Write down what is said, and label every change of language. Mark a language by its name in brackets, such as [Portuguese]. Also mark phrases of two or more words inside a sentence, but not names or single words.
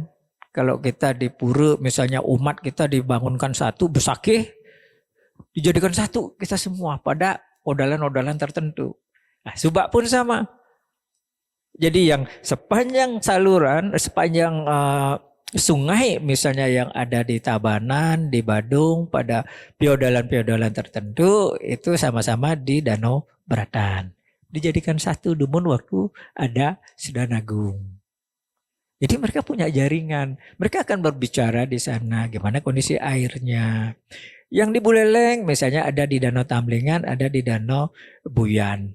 [Indonesian] Kalau kita di pura misalnya umat kita dibangunkan satu, besakih, dijadikan satu kita semua pada odalan-odalan tertentu. Nah Subak pun sama. Jadi yang sepanjang saluran, sepanjang sungai misalnya yang ada di Tabanan, di Badung, pada piodalan-piodalan tertentu itu sama-sama di Danau Beratan. Dijadikan satu dumun waktu ada Sedanagung. Jadi mereka punya jaringan. Mereka akan berbicara di sana gimana kondisi airnya. Yang di Buleleng misalnya ada di Danau Tamlingan, ada di Danau Buyan.